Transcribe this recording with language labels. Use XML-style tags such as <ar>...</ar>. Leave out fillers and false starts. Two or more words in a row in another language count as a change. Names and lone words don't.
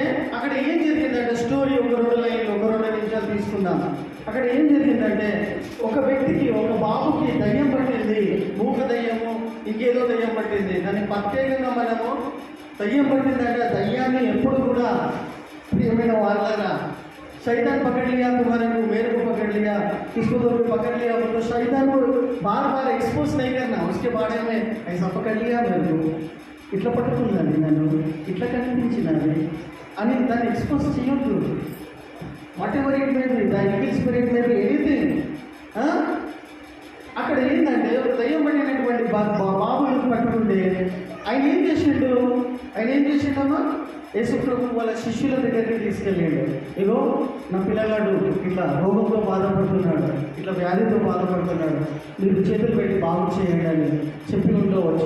<te>అక్కడ ఏం జరిగిందంటే స్టోరీ ఒక 2 నిమిషాలు తీసుకుందాం. అక్కడ ఏం జరిగిందంటే ఒక వ్యక్తికి, ఒక బాబుకి దయ్యం పట్టింది. మూగ దయ్యము, ఇంకేదో దయ్యం పట్టింది. దాన్ని ప్రత్యేకంగా మనము దయ్యం పట్టిందంటే దయ్యాన్ని ఎప్పుడు కూడా ప్రియమైన వాళ్ళగా</te> <hi>शैतान पकड़ लिया तुम्हारे को, मेरे को पकड़ लिया, किसको तो पकड़ लिया, तो शैतान को बार बार एक्सपोज नहीं करना. उसके बारे में ऐसा पकड़ लिया मेरे को,</hi> <te>इट्ला पట్టుకుందండి నన్ను, ఇట్లా కనిపించినది అని దాన్ని ఎక్స్పోజ్ చేయొద్దు.</te> <en>whatever it may be, the evil spirit may be anything.</en> <te>అక్కడ ఏంటంటే ఒక దయ్యం పడినటువంటి బాబులను పట్టుకుంటే ఆయన ఏం చేసిండమ్మా? యేసుప్రభు వాళ్ళ శిష్యుల దగ్గరికి తీసుకెళ్ళాడు. ఇగో నా పిల్లగాడు ఇట్లా రోగంతో బాధపడుతున్నాడు, ఇట్లా వ్యాధితో బాధపడుతున్నాడు, మీరు చేతులు పెట్టి బాగు చేయండి అని చెప్పి ఉండవచ్చు.</te>